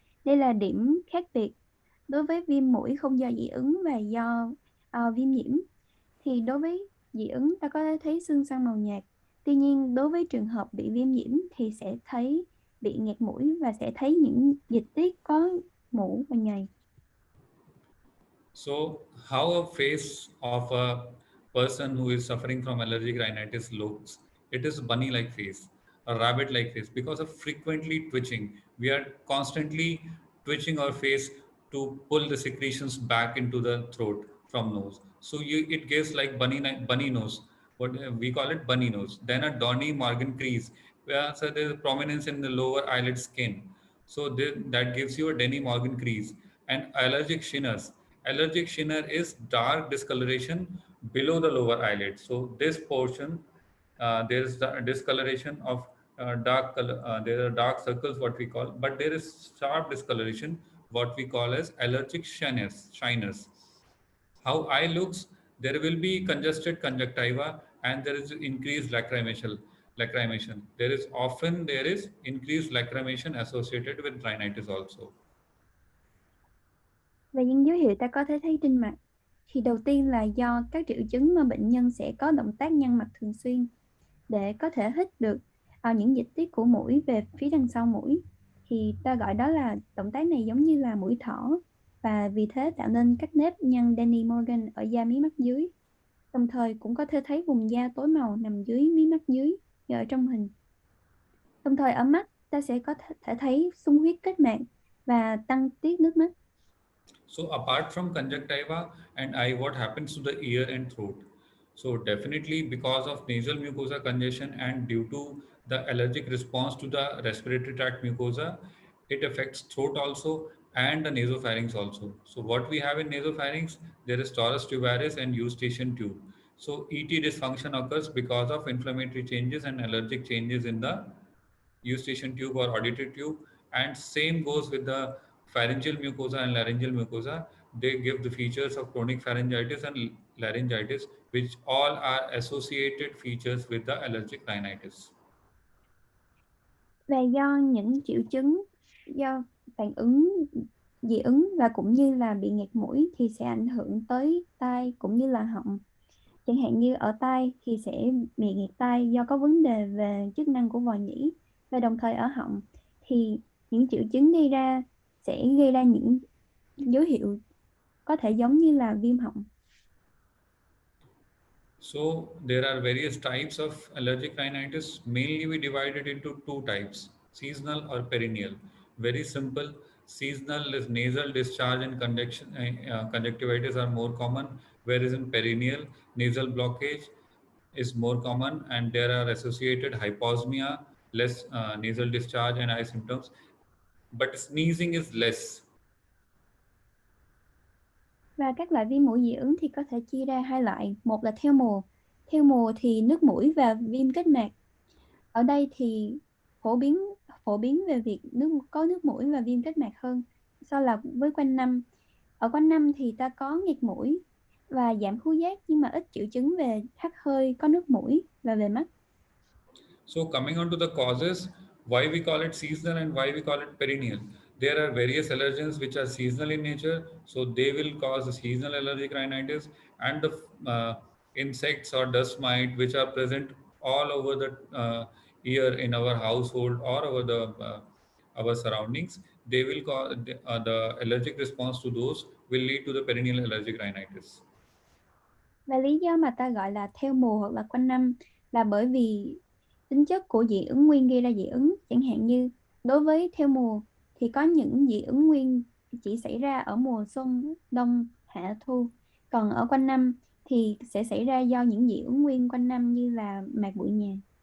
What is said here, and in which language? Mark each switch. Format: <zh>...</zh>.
<vi>Đây là điểm khác biệt đối với viêm mũi không do dị ứng và do viêm nhiễm. Thì đối với dị ứng ta có thể thấy sưng xoăn màu nhạt. Tuy nhiên đối với trường hợp bị viêm nhiễm thì sẽ thấy bị nghẹt mũi và sẽ thấy những dịch tiết có mủ và nhầy.</vi> <en>So, how a face of a person who is suffering from allergic rhinitis looks? It is bunny-like face, a rabbit-like face, because of frequently twitching. We are constantly twitching our face to pull the secretions back into the throat from nose. So it gives like bunny nose. What we call it bunny nose. Then a Donny Morgan crease. So there is prominence in the lower eyelid skin. So that gives you a Denny Morgan crease. And allergic shinners. Allergic shinner is dark discoloration below the lower eyelid. So this portion, there is the discoloration of dark color. There are dark circles, what we call, but there is sharp discoloration, what we call as allergic shyness. How eye looks, there will be congested conjunctiva and there is increased lacrimation. There is increased lacrimation associated with rhinitis also.</en> <vi>Và những dấu hiệu ta có thể thấy trên mặt thì đầu tiên là do các triệu chứng mà bệnh nhân sẽ có động tác nhăn mặt thường xuyên để có thể hít được những dịch tiết của mũi về phía đằng sau mũi, thì ta gọi đó là động tác này giống như là mũi thỏ, và vì thế tạo nên các nếp nhăn Danny Morgan ở da mí mắt dưới. Đồng thời cũng có thể thấy vùng da tối màu nằm dưới mí mắt dưới như ở trong hình. Đồng thời ở mắt ta sẽ có thể thấy sung huyết kết mạc và tăng tiết nước mắt.</vi> <en>So apart from conjunctiva and eye, what happens to the ear and throat? So definitely because of nasal mucosa congestion and due to the allergic response to the respiratory tract mucosa, it affects throat also and the nasopharynx also. So what we have in nasopharynx, there is torus tubaris and eustachian tube. So ET dysfunction occurs because of inflammatory changes and allergic changes in the eustachian tube or auditory tube, and same goes with the pharyngeal mucosa and laryngeal mucosa. They give the features of chronic pharyngitis and laryngitis, which all are associated features with the allergic rhinitis.</en> <vi>Và do những triệu chứng do phản ứng dị ứng và cũng như là bị nghẹt mũi thì sẽ ảnh hưởng tới tai cũng như là họng. Chẳng hạn như ở tai thì sẽ bị nghẹt tai do có vấn đề về chức năng của vòi nhĩ, và đồng thời ở họng thì những triệu chứng sẽ gây ra những dấu hiệu có thể giống như là viêm họng.</vi> <en>So there are various types of allergic rhinitis. Mainly we divide it into two types, seasonal or perennial. Very simple. Seasonal is nasal discharge and conjunctivitis are more common, whereas in perennial, nasal blockage is more common and there are associated hyposmia, less nasal discharge and eye symptoms, but sneezing is less.</en> <vi>Và các loại viêm mũi dị ứng thì có thể chia ra hai loại. Một là theo mùa. Theo mùa thì nước mũi và viêm kết mạc. Ở đây thì phổ biến phổ biến về việc có nước mũi và viêm kết mạc hơn so là với quanh năm. Ở quanh năm thì ta có nghẹt mũi và giảm khứu giác, nhưng mà ít triệu chứng về hắt hơi, có nước mũi và về mắt.</vi> <en>So coming on to the causes, why we call it seasonal and why we call it perennial. There are various allergens which are seasonal in nature, so they will cause a seasonal allergic rhinitis, and the insects or dust mite which are present all over the year in our household or over the our surroundings, they will cause the allergic response to those will lead to the perennial allergic rhinitis.</en> <vi>Và lý do mà ta gọi là theo mùa hoặc là quanh năm là bởi vì tính chất của dị ứng nguyên gây ra dị ứng. Chẳng hạn như đối với theo mùa thì có những dị ứng nguyên chỉ xảy ra ở mùa xuân, đông, hạ, thu. Còn ở quanh năm thì sẽ xảy ra do những dị ứng nguyên quanh năm như là mạc bụi nhà.</vi>